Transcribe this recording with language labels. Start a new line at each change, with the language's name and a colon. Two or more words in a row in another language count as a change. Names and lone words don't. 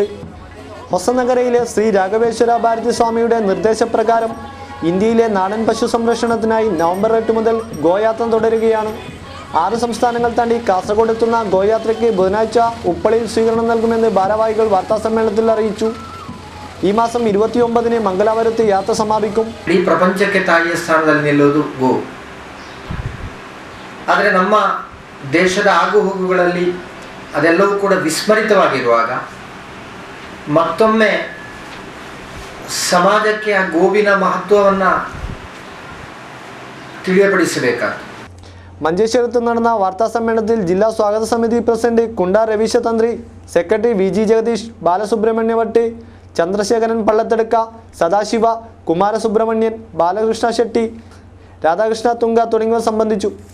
Malayalam: ഹൊസനഗരയിലെ ശ്രീ രാഘവേശ്വര ഭാരതി സ്വാമിയുടെ നിർദ്ദേശപ്രകാരം ഇന്ത്യയിലെ നാടൻ പശു സംരക്ഷണത്തിനായി നവംബർ 8 മുതൽ ഗോയാത്ര തുടരുകയാണ്. 6 സംസ്ഥാനങ്ങൾ താണ്ടി കാസർഗോഡ് എത്തുന്ന ഗോയാത്രയ്ക്ക് ബുധനാഴ്ച ഉപ്പളയിൽ സ്വീകരണം നൽകുമെന്ന് ഭാരവാഹികൾ വാർത്താസമ്മേളനത്തിൽ അറിയിച്ചു. ഈ മാസം 29 മംഗളവാരത്ത് യാത്ര സമാപിക്കും.
Kannada: ಈ ಪ್ರಪಂಚಕ್ಕೆ ತಾಯಿಯ ಸ್ಥಾನದಲ್ಲಿ ನಿಲ್ಲೋದು ಗೋ. ಆದರೆ ನಮ್ಮ ದೇಶದ ಆಗುಹೋಗುಗಳಲ್ಲಿ ಅದೆಲ್ಲವೂ ಕೂಡ ವಿಸ್ಮರಿತವಾಗಿರುವಾಗ ಮತ್ತೊಮ್ಮೆ ಸಮಾಜಕ್ಕೆ ಆ ಗೋವಿನ ಮಹತ್ವವನ್ನು ತಿಳಿಯಪಡಿಸಬೇಕಾಗಿದೆ.
Malayalam: മഞ്ചേശ്വരത്ത് നടന്ന വാർത്താ സമ്മേളനത്തിൽ ജില്ലാ സ്വാഗത സമിതി പ്രസിഡന്റ് കുണ്ട രവീശ തന്ത്രി, സെക്രട്ടറി വി.ജി. ജഗദീഷ്, ബാലസുബ്രഹ്മണ്യ ഭട്ട്, ചന്ദ്രശേഖരൻ പള്ളത്തെടുക്ക, സദാശിവ, കുമാരസുബ്രഹ്മണ്യൻ, ബാലകൃഷ്ണ ഷെട്ടി, രാധാകൃഷ്ണ തുങ്ക തുടങ്ങിയവർ സംബന്ധിച്ചു.